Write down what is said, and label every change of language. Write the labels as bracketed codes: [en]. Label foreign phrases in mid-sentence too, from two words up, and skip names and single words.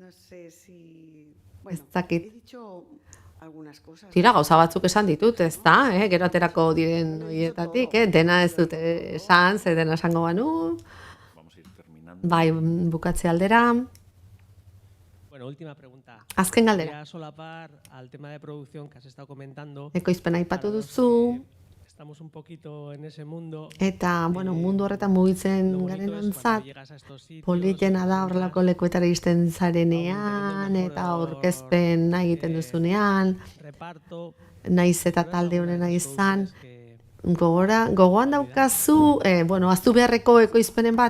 [eu] Ez dakit. Tira, gauza batzuk esan ditut, ez da, gero aterako diren horietatik, dena ez dute esan, ze dena esango banu. Bai, bukatze aldera. [es] Bueno, última pregunta. [eu] Azken galdera. [es] Quería solapar al tema de producción que has estado comentando. [eu] Ekoizpena aipatu duzu. [es] Estamos un poquito en ese mundo. [eu] Eta, mundu horretan mugitzen garenontzat, politena da horrelako lekuetara iristen zarenean, eta aurkezpen nahi egiten duzunean, naiz eta talde honena izan. Gogoan daukazu, aztu beharreko ekoizpenen bat?